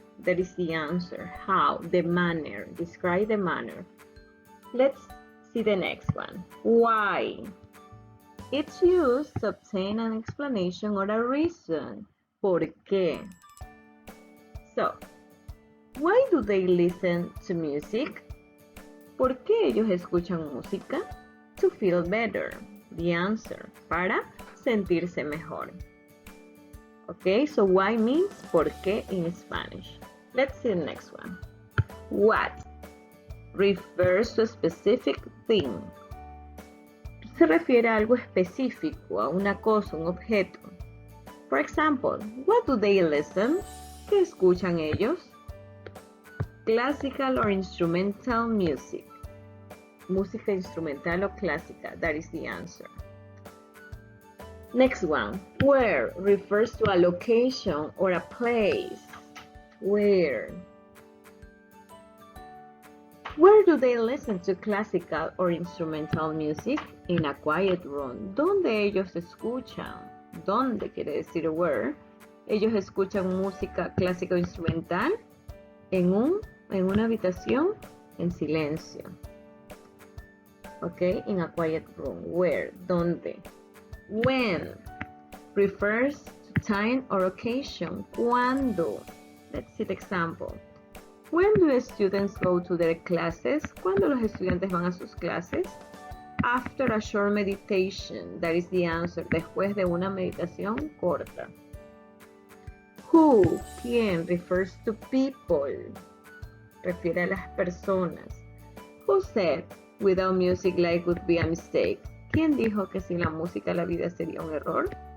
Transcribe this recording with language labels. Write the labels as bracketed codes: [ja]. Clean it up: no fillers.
[en] That is the answer. How? The manner. Describe the manner. Let's see the next one. Why? It's used to obtain an explanation or a reason. [es] ¿Por qué? [en] So, why do they listen to music? [es] ¿Por qué ellos escuchan música? [en] To feel better. The answer. [es] Para sentirse mejor. [en] Okay, so why means por qué in Spanish. Let's see the next one. What refers to a specific thing. [es] Se refiere a algo específico, a una cosa, un objeto. [en] For example, what do they listen? [es] ¿Qué escuchan ellos? [en] Classical or instrumental music. [es] Música instrumental o clásica, [en] that is the answer. Next one, where refers to a location or a place. Where? Where do they listen to classical or instrumental music? In a quiet room. [es] ¿Dónde ellos escuchan? ¿Dónde quiere decir where? Ellos escuchan música clásica o instrumental en una habitación en silencio. [en] Okay, in a quiet room. Where? ¿Dónde? When refers to time or occasion. ¿Cuándo? Let's see the example. When do students go to their classes? [es] ¿Cuándo los estudiantes van a sus clases? [en] After a short meditation. That is the answer. [es] Después de una meditación corta. Who, ¿quién? [en] Refers to people. [es] Refiere a las personas. [en] Who said, without music life would be a mistake? [es] ¿Quién dijo que sin la música la vida sería un error?